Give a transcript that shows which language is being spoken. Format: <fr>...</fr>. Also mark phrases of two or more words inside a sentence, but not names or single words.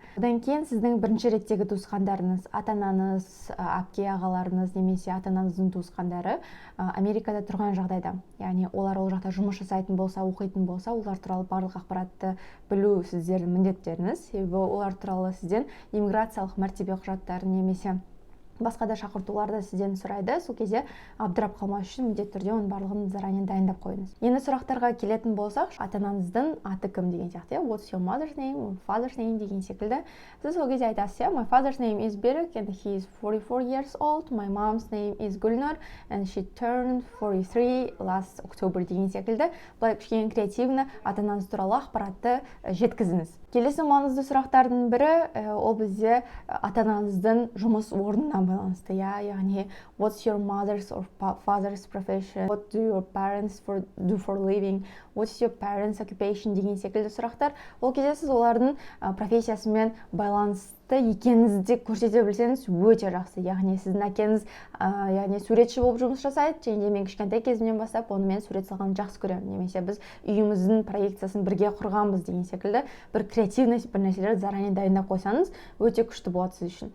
<kk>Одан кейін сіздің бірінші реттегі туысқандарыңыз, ата-анаңыз, әпке ағаларыңыз немесе ата-анаңыздың туысқандары Америкада тұрған жағдайда, яғни олар ол жақта жұмыс жасайтын болса, оқитын болса, олар туралы барлық ақпаратты білу сіздердің міндеттеріңіз. Себебі олар туралы сізден иммиграциялық мәртебе құжаттары немесе басқа да шақыртуларды сізден сұрайды. Сол кезде абдырап қалмас үшін міндетті түрде оның барлығын заранее дайындап қойыңыз. Енді сұрақтарға келетін болсақ, ата-анаңыздың аты кім деген сияқты,</kk> <en>what's your mother's name, father's name</en> <kk>деген секілді. Сіз сол кезде айтасыз,</kk> <en>my father's name is Берік and he is 44 years old, my mom's name is Гүлнұр and she turned 43 last October</en> <kk>деген секілді. Бұлай кішкене креативні ата-анаңыз туралы ақпаратты жеткізіңіз. Келесі маңызды сұрақтардың бірі ол бізде ата-анаңыздың жұмыс орнына байланысты.</kk> <en>Яғни what's your mother's or father's profession, what do your parents do for living, what's your parents occupation</en> <kk>деген секілді сұрақтар. Ол кезде сіз олардың профессиясымен байланысты екеніңізді көрсете білсеңіз өте жақсы. Яғни сіздің әкеңіз яғни суретші болып жұмыс жасайды, және де мен кішкентай кезімнен бастап онымен сурет салғанды жақсы көремін. Немесе біз үйіміздің проекциясын бірге құрғанбыз деген секілді бір креативный бір нәрселерді заранее дайындап қойсаңыз өте күшті болады сіз үшін.</kk>